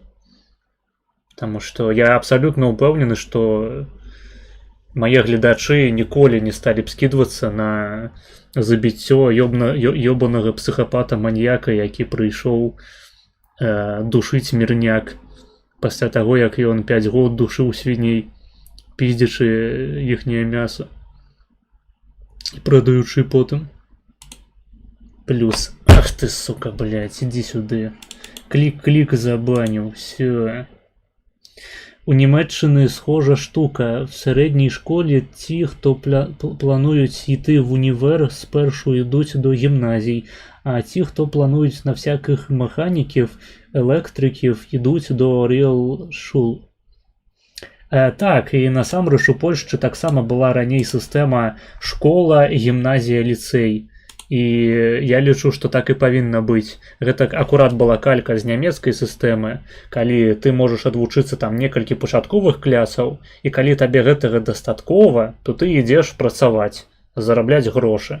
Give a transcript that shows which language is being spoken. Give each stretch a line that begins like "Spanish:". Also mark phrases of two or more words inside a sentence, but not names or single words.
Belarusian: Таму што я абсалютна ўпэўнены, што мае гледачы ніколі не сталі б скідвацца на забіццё ёбанага псіхапата-маньяка, які прыйшоў душыць мірняк пасля таго, як ён 5 год душыў свіней, піздзячы іхняе мяса і прадаючы потым. Плюс. Ах ты, сука, блядь, ідзі сюды. Клік-клік забаніў,
Ukrainian: всё. У Німеччини схожа штука. В середній школі ті, хто планують йти в універ, спершу йдуть до гімназій, а ті, хто планують на всяких механіків, електриків, йдуть до ріал-шул.
Belarusian: Так, і насамрэч у Польшчы таксама была раней сістэма школа, гімназія, ліцэй. І я лічу, што так і павінна быць. Гэта акурат была калька з нямецкай сістэмы, калі ты можаш адвучыцца там некалькі пачатковых клясаў, і калі табе гэтага дастаткова, то ты ідзеш працаваць, зарабляць грошы.